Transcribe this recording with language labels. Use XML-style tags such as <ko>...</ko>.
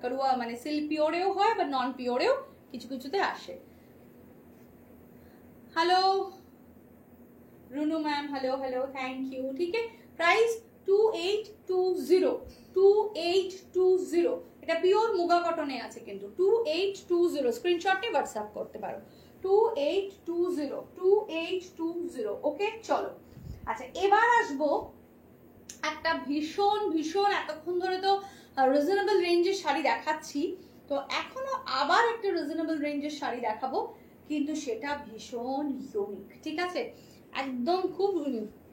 <bn>করুয়া মানে সিল্ক পিওরেও হয়, বা নন পিওরেও কিছু কিছুতে আসে।</bn> <hi>হ্যালো रुनु ma'am, hello hello, thank you, ठीक है।</hi> <bn>प्राइस 2820 এটা পিওর মুগা কটনে আছে কিন্তু 2820 স্ক্রিনশট নিয়ে হোয়াটসঅ্যাপ করতে পারো। 2820 ওকে, চলো। আচ্ছা, এবার আসবো একটা ভীষণ ভীষণ, এতক্ষণ ধরে তো রিজনেবল রেঞ্জের শাড়ি দেখাচ্ছি, তো এখনো আবার একটা রিজনেবল রেঞ্জের শাড়ি দেখাবো, কিন্তু সেটা ভীষণ ইউনিক, ঠিক আছে, একদম খুব ইউনিক।</bn>